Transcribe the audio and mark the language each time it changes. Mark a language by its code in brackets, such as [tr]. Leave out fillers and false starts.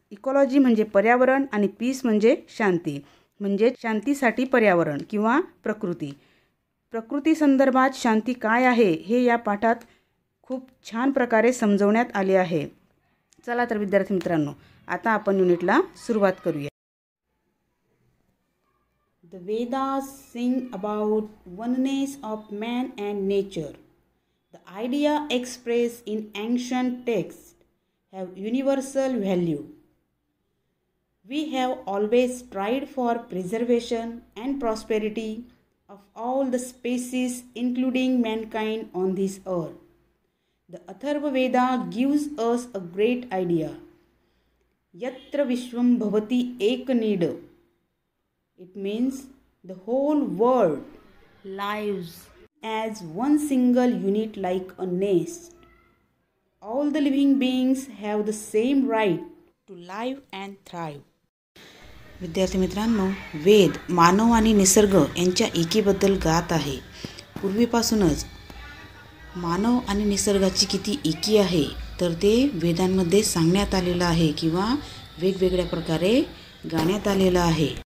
[mr] Ecology म्हणजे पर्यावरण आणि पीस म्हणजे शांती, म्हणजे शांतीसाठी पर्यावरण किंवा प्रकृती. प्रकृती संदर्भात शांती काय आहे हे या पाठात खूप छान प्रकारे समजवण्यात आले आहे. चला तर विद्यार्थी मित्रांनो, आता आपण युनिटला सुरुवात करूया. [en] The Vedas sing about oneness of man and nature. The idea expressed in ancient texts have universal value. We have always tried for preservation and prosperity of all the species, including mankind on this earth. The Atharva Veda gives us a great idea. [sa] Yatra Vishwam Bhavati Ekanid. [en] It means the whole world lives as one single unit like a nest. All the living beings have the same right to live and thrive. [mr] विद्यार्थी मित्रांनो, वेद मानव आणि निसर्ग यांच्या एकीबद्दल गात आहे. पूर्वीपासूनच मानव आणि निसर्गाची किती एकी आहे तर ते वेदांमध्ये सांगण्यात आलेलं आहे किंवा वेगवेगळ्या प्रकारे गाण्यात आलेलं आहे.